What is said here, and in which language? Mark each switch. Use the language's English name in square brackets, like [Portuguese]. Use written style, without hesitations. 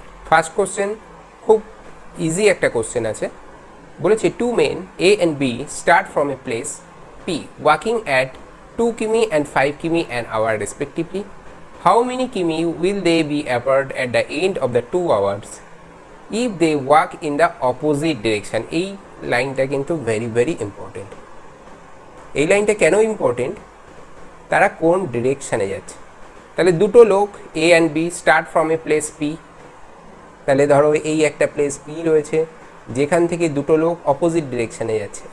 [Bangla] First question খুব easy একটা question আছে। বলেছে [English] Two men A and B start from a place P walking at 2 কিমি and 5 কিমি an hour respectively. How many কিমি will they be apart at the end of the 2 hours if they walk in the opposite direction? [Bangla] এই লাইনটা কিন্তু very very important. এই লাইনটা কেন important? তারা কোন ডিরেকশানে যাচ্ছে। তাহলে দুটো লোক [English] A and B start from a place P. [Bangla] তাহলে ধরো এই একটা প্লেস পি রয়েছে যেখান থেকে দুটো লোক অপোজিট ডিরেকশানে যাচ্ছে।